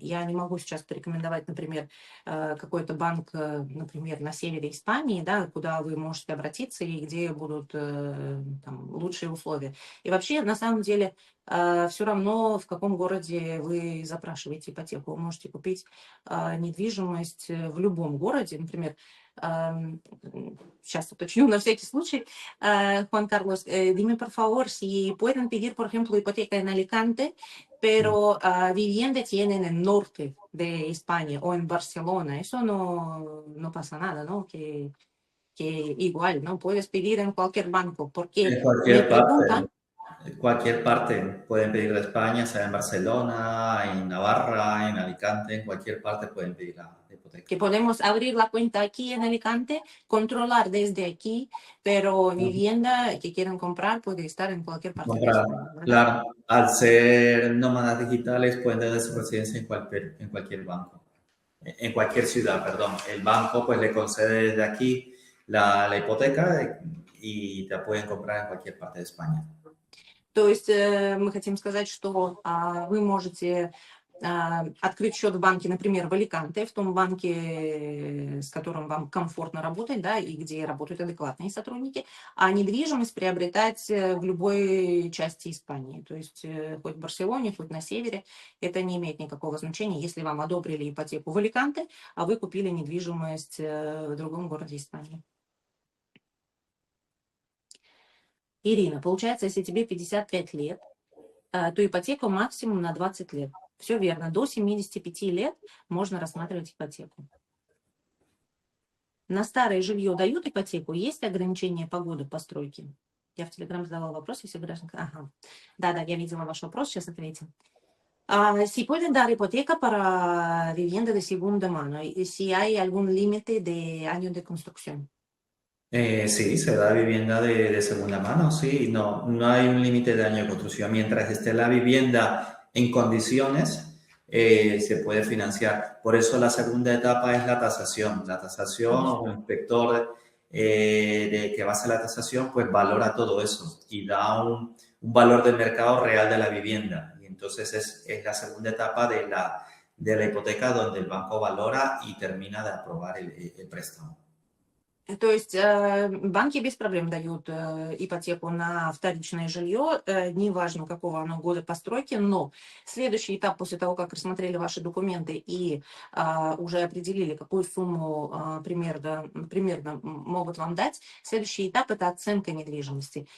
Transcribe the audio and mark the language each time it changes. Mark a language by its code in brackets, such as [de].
[ru] Я не могу сейчас порекомендовать, например, какой-то банк, например, на севере Испании, да, куда вы можете обратиться и где будут там, лучшие условия. И вообще, на самом деле, все равно, в каком городе вы запрашиваете ипотеку. Вы можете купить недвижимость в любом городе, например, сейчас уточню на всякий случай, [es] Juan Carlos, dime por favor si pueden pedir, por ejemplo, hipoteca en Alicante, pero vivienda tienen en el norte de España o en Barcelona. Eso no pasa nada, ¿no? Que igual, ¿no? Puedes pedir en cualquier banco, porque En me cualquier parte. preguntan. Cualquier parte pueden pedir de España, sea en Barcelona, en Navarra, en Alicante, en cualquier parte pueden pedir la hipoteca. Que podemos abrir la cuenta aquí en Alicante, controlar desde aquí, pero vivienda que quieran comprar puede estar en cualquier parte de Comprar, España, ¿verdad? claro, al ser nómadas digitales pueden tener su residencia en cualquier banco, en cualquier ciudad, perdón. El banco pues le concede desde aquí la hipoteca y te pueden comprar en cualquier parte de España. [ru] То есть мы хотим сказать, что вы можете открыть счет в банке, например, в Аликанте, в том банке, с которым вам комфортно работать, да, и где работают адекватные сотрудники, а недвижимость приобретать в любой части Испании. То есть хоть в Барселоне, хоть на севере, это не имеет никакого значения, если вам одобрили ипотеку в Аликанте, а вы купили недвижимость в другом городе Испании. Ирина, получается, если тебе 55 лет, то ипотеку максимум на 20 лет. Все верно, до 75 лет можно рассматривать ипотеку. На старое жилье дают ипотеку? Есть ограничения по году постройки? Я в Телеграм задавала вопрос, если гражданка... Ага. Да, я видела ваш вопрос, сейчас ответим. [es] Si pueden dar hipoteca para vivienda de segunda mano, y si hay algún límite de años de construcción. Sí, se da vivienda de segunda mano, sí, no hay un límite de año de construcción. Mientras esté la vivienda en condiciones, se puede financiar. Por eso la segunda etapa es la tasación. La tasación o el inspector que va a hacer la tasación, pues valora todo eso y da un valor del mercado real de la vivienda. Y entonces es la segunda etapa de la hipoteca donde el banco valora y termina de aprobar el préstamo. [ru] То есть банки без проблем дают ипотеку на вторичное жилье, неважно какого оно года постройки, но следующий этап после того, как рассмотрели ваши документы и уже определили, какую сумму примерно могут вам дать, следующий этап – это оценка недвижимости.